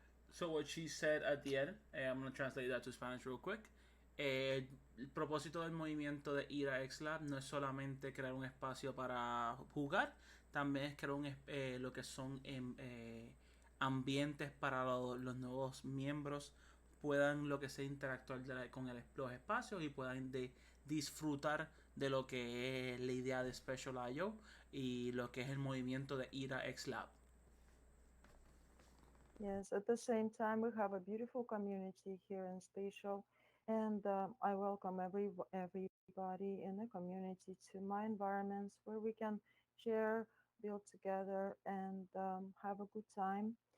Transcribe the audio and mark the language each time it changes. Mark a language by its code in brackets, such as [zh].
[en] So what she said at the end, I'm going to translate that to Spanish real quick. [es] El propósito del movimiento de ir a XLab no es solamente crear un espacio para jugar, también es crear lo que son ambientes para los nuevos miembros puedan lo que sea interactuar con los espacios y puedan disfrutar de lo que es la idea de Special IO y lo que es el movimiento de ir a XLab. [en] Yes, at the same time, we have a beautiful community here in Spatial, and I welcome everybody in the community to my environments where we can share, build together, and have a good time.